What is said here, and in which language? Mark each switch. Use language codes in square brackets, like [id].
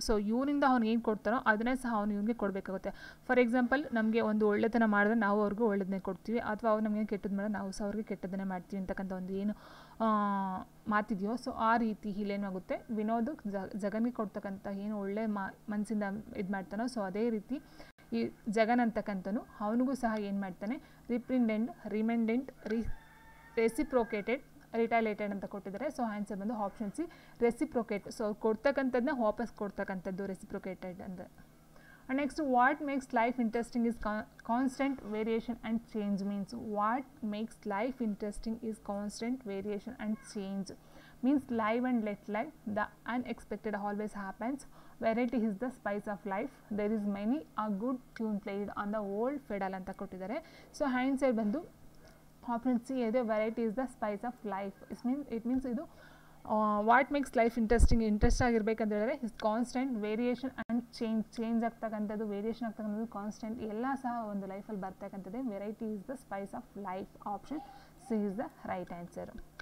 [kn] So ಇವನಿಂದ ಅವ್ನಿಗೆ ಏನು ಕೊಡ್ತಾನೋ ಅದನ್ನೇ ಸಹ ಅವ್ನು ಇವನಿಗೆ ಕೊಡಬೇಕಾಗುತ್ತೆ. ಫಾರ್ ಎಕ್ಸಾಂಪಲ್ ನಮಗೆ ಒಂದು ಒಳ್ಳೆತನ ಮಾಡಿದ್ರೆ ನಾವು ಅವ್ರಿಗೂ ಒಳ್ಳೆದನ್ನೇ ಕೊಡ್ತೀವಿ, ಅಥವಾ ಅವ್ರು ನಮಗೆ ಕೆಟ್ಟದ್ದು ಮಾಡಿದ್ರೆ ನಾವು ಸಹ ಅವ್ರಿಗೆ ಕೆಟ್ಟದನ್ನೇ ಮಾಡ್ತೀವಿ ಅಂತಕ್ಕಂಥ ಒಂದು ಏನು ಮಾತಿದೆಯೋ ಸೊ ಆ ರೀತಿ ಇಲ್ಲೇನಾಗುತ್ತೆ ವಿನೋದ್ ಜಗನ್ಗೆ ಕೊಡ್ತಕ್ಕಂಥ ಏನು ಒಳ್ಳೆ ಮನಸ್ಸಿಂದ ಇದು ಮಾಡ್ತಾನೋ ಸೊ ಅದೇ ರೀತಿ ಈ ಜಗನ್ ಅಂತಕ್ಕಂಥನು ಅವನಿಗೂ ಸಹ ಏನು ಮಾಡ್ತಾನೆ ರಿಮೆಂಡೆಂಟ್ ರೆಸಿಪ್ರೋಕೇಟೆಡ್ ರಿಟಾಲೇಟೆಡ್ ಅಂತ ಕೊಟ್ಟಿದ್ದಾರೆ. ಸೊ ಆನ್ಸರ್ ಬಂದು ಆಪ್ಷನ್ ಸಿ ರೆಸಿಪ್ರೋಕೇಟ್. ಸೊ ಕೊಡ್ತಕ್ಕಂಥದ್ದನ್ನ ವಾಪಸ್ ಕೊಡ್ತಕ್ಕಂಥದ್ದು ರೆಸಿಪ್ರೋಕೇಟೆಡ್ ಅಂದರೆ. [en] next what makes life interesting is constant variation and change means what makes life interesting is constant variation and change means live and let live, the unexpected always happens, variety is the spice of life, there is many a good tune played on the old fiddle [kn] ಅಂತ ಕೊಟ್ಟಿದ್ದಾರೆ. So hand side ಬಂದು option C ಇದೆ, variety is the Spice of life. It means ಇದು what makes life interest ಆಗಿರ್ಬೇಕಂತ ಹೇಳಿದ್ರೆ is constant variation and change ಆಗ್ತಕ್ಕಂಥದ್ದು, variation ಆಗ್ತಕ್ಕಂಥದ್ದು, constant ಎಲ್ಲ ಸಹ ಒಂದು ಲೈಫಲ್ಲಿ ಬರ್ತಕ್ಕಂಥದ್ದೇ. [en] Variety is the spice of life, option C is the right answer.